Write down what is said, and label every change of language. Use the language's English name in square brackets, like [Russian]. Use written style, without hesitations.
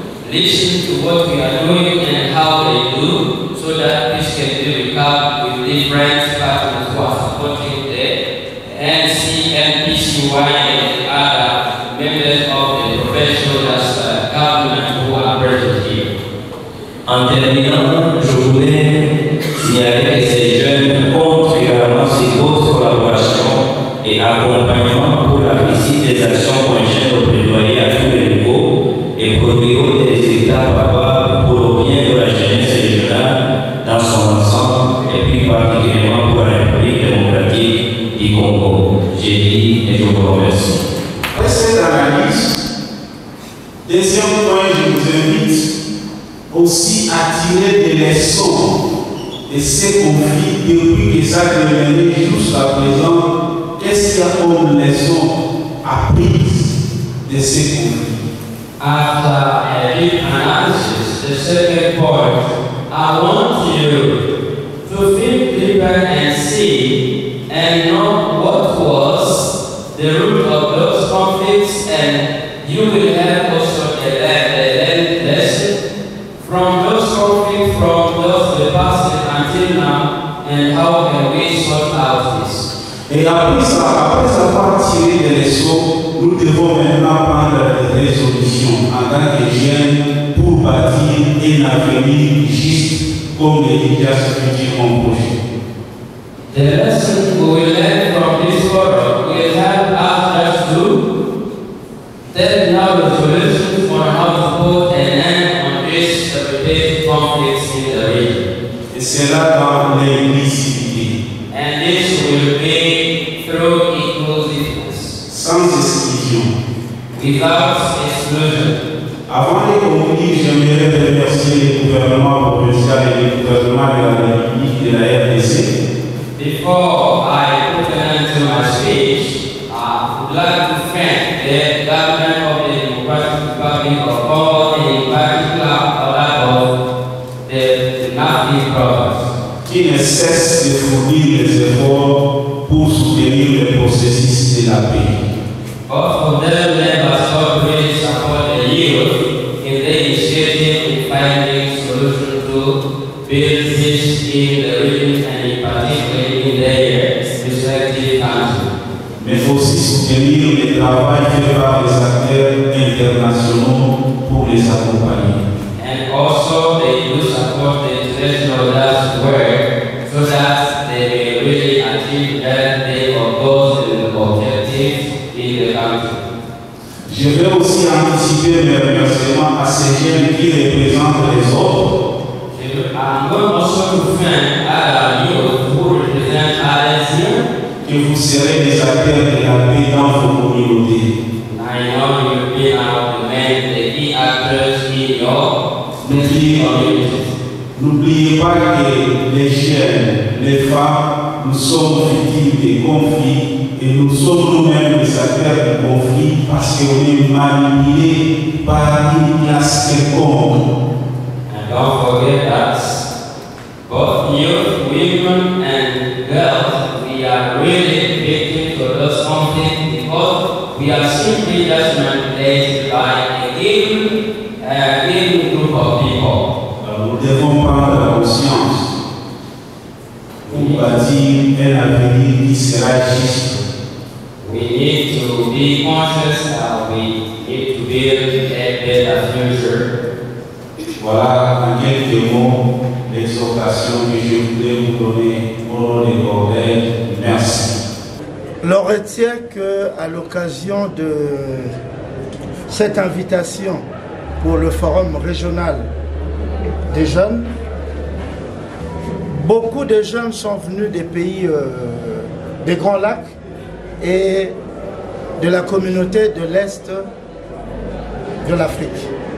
[English] listen to what we are doing and how they do, so that this can be recovered with different partners who are supporting the NC, NPCY, and other members of the professional government who are present here. [French] En terminant, je voulais signaler que ces jeunes comptent également sur votre collaboration et accompagnement pour la réussite des actions conjointes de plaidoyer à tous les niveaux et produire des résultats favorables pour le bien de la jeunesse régionale dans son ensemble et plus particulièrement pour la République démocratique du Congo. J'ai dit et je vous remercie. Après cette analyse, deuxième point, je vous invite aussi à tirer des leçons de ces conflits depuis que ça devenait jusqu'à présent. Qu'est-ce qu'il y a comme leçon apprise de ces conflits? [English] After a deep analysis, the second point, I want you to think deeper and see and know what was the root of those conflicts, and you will have also a lesson from those conflicts, from those the past until now, and how can we sort out this. [French] Et après avoir tiré des leçons, nous devons maintenant prendre des résolutions en tant que jeunes pour bâtir un avenir juste comme les Indias futurs ont projet. [English] The lesson we will learn from this forum will help us to set now the solutions on how to put an end on this repeated conflicts in the region. [French] Et c'est là dans l'inclusivité. [English] And this will be through inclusiveness, [French] Sans exclusion. [English] without exclusion. [French] Avant de conclure, j'aimerais remercier le gouvernement provincial et le gouvernement de la République de la RDC. [English] Before I put an end to my speech, I would like to thank the government of the Democratic Republic of Congo, and in particular of the North province, [French] qui ne cesse de fournir les efforts pour soutenir le processus de la paix. [English] both of them members of really support the youth in the initiative in finding solutions to build peace in the region and in particular in their respective countries. [French] Mais aussi soutenir le travail fait par les acteurs internationaux pour les accompagner. [English] And also they do support the international work so that they may really achieve that they propose the objectives in the country. [French] Je vais aussi anticiper mes remerciements à ces jeunes qui représentent les autres. [English] I'm going also to thank other youth who represent others here. [French] Que vous serez des acteurs de la paix dans vos communautés. [English] I know you'll be now the men, the key actors in your communities. [French] N'oubliez pas que les jeunes, les femmes, nous sommes victimes des conflits et nous sommes nous-mêmes les acteurs du conflit parce qu'on est manipulés par une classe quelconque. [English] And don't forget that both youth, women, and girls, we are really victims of those conflicts because we are simply just manipulated by a given group of people. [French] Nous devons prendre conscience pour bâtir un avenir qui sera juste. [English] We need to be conscious that we need to build a better future. [French] Voilà en quelques mots l'exhortation que je voulais vous donner au nom des collègues. Merci. L'on retient qu'à l'occasion de cette invitation pour le forum régional des jeunes, beaucoup de jeunes sont venus des pays des Grands Lacs et de la communauté de l'Est de l'Afrique.